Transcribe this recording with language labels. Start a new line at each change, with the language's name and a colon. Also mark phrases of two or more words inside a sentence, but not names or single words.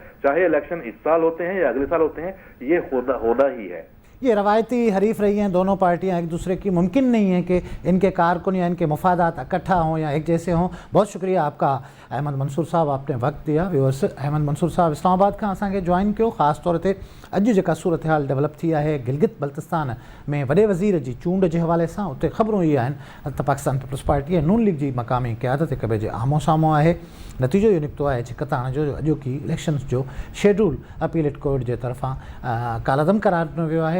Urdu: چاہے الیکشن اس سال ہوتے ہیں یا اگلے سال ہوتے ہیں, یہ ہونا ہی ہے. یہ روایتی حریف رہی ہیں دونوں پارٹیاں ایک دوسرے کی, ممکن نہیں ہے کہ ان کے کارکن یا ان کے مفادات اکٹھا ہوں یا ایک جیسے ہوں. بہت شکریہ آپ کا احمد منصور صاحب, آپ نے وقت دیا.
Sindhi: ویورس, احمد منصور صاحب اسلام آباد کا असांखे जॉइन कयो. ख़ासि तौर ते अॼु जेका सूरत हाल डेवलप थी आहे गिलगित बल्तिस्तान में वॾे वज़ीर जी चूंड जे हवाले सां, उते ख़बरूं इहे आहिनि त पाकिस्तान पीपल्स पार्टी ऐं नून लीग जी मक़ामी क़यादत हिक ॿिए जे आम्हूं साम्हूं आहे. नतीजो इहो निकितो आहे छिकताण जो अॼोकी इलेक्शन्स जो शेड्यूल अपीलेट कोर्ट जे तरफ़ां कालअदम करार ॾिनो वियो आहे.